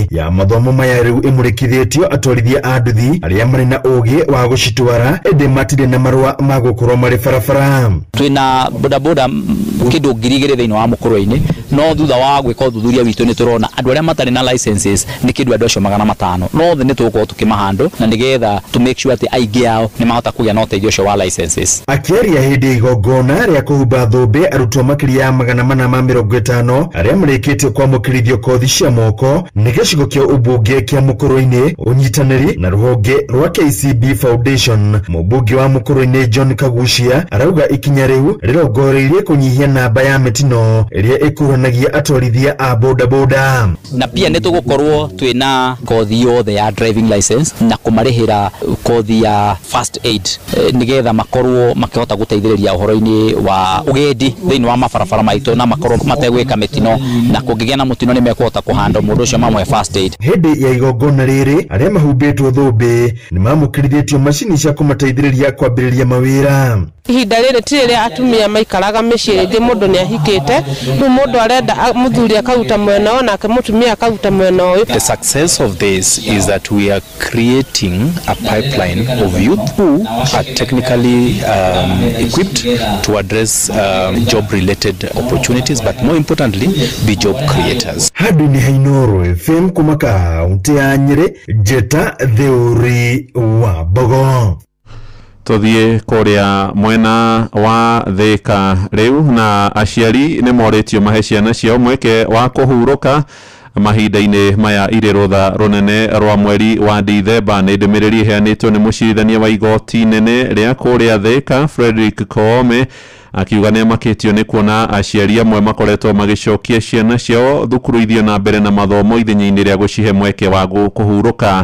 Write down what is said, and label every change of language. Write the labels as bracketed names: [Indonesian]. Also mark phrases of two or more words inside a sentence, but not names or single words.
[Kikuyu] Ya mathomo maya rĩu ĩmũrĩkithĩtio atwarithia a nduthi arĩa marĩ na ũũgĩ wa gũcitwara ĩndĩ matirĩ na marũa ma gũkorwo marĩ barabara. Twĩna bodaboda kĩndũ 2,000 thĩinĩ wa Mũkũrũ-inĩ, no thutha wa gwĩka ũthuthuria witũ nĩ tũrona andũ arĩa matarĩ na licenses nĩ kĩndũ andũ acio 500 no thĩ nĩ tũgũkorwo tũkĩmahandũ na nĩgetha [English] to make sure [Kikuyu] atĩ aingĩ ao nĩ mahota kũgĩa na ũteithio ũcio wa licenses. Akĩaria hĩndĩ igongona rĩa kũhumba thũmbĩ arutwo makĩria ya 450 arĩa marĩkĩtie kwamũkĩrithio kothi cia moko nĩ gĩcigo kĩa ũmbunge kĩa Mũkũrũ-inĩ ũnyitanĩri na rũhonge rwa KCB Foundation. Mũmbunge wa Mũkũrũ-inĩ John Kagucia arauga ikinya rĩu rĩrongoreirie kũnyihia namba ya mĩtino ĩrĩa ĩkuruhanagia atwarithia a bodaboda. Na pia nĩ tũgũkorwo twĩna kothi yothe ya [English] driving license [Kikuyu] na kũmarĩhĩra kothi ya [English] first aid [Kikuyu] nĩgetha makorwo makĩhota gũteithĩrĩria ũhoro-inĩ wa ũgendi thĩinĩ wa mabarabara maitũ na makorwo mategwĩka mĩtino na kũngĩgĩa na mũtino nĩ mekũhota kũhandle mũndũ ũcio mamwe [English] first aid. [Kikuyu] Hĩndĩ ya igongona rĩrĩ arĩa mahumbĩtwo thũmbĩ nĩ mamũkĩrithĩtio macini cia kũmateithĩrĩria kwambĩrĩria mawĩra. Ihinda rĩrĩ ti rĩrĩa atumia maikaraga mĩciĩ rĩngĩ mũndũ nĩ ahikĩte rĩu mũndũ arenda mũthuri akaruta mwena ũyũ nake mũtumia akaruta mwena ũyũ. [English] The success of this is that we are creating a pipeline of youth who are technically equipped to address job related opportunities but more importantly be job creators. [Kikuyu] Handũ-inĩ ha Inooro FM kuma kaunti ya Nyĩrĩ, Njeta Theuri wa Mbogo. Tũthiĩ kũrĩa mwena wa Thĩka rĩu na aciari nĩ morĩtio mahe ciana ciao mweke wa kũhurũka mahinda-inĩ maya irĩ rũtha rũnene rwa mweri wa Dithemba nĩ ndũmĩrĩri ĩheanĩtwo nĩ mũcirithania wa igoti nene rĩa kũrĩa Thika Frederick Koome akiuga nĩ amakĩtio nĩ kuona aciari amwe makoretwo magĩcokia ciana ciao thukuru ithio na mbere na mathomo ithenya-inĩ rĩa gũcihe mweke wa kũhurũka.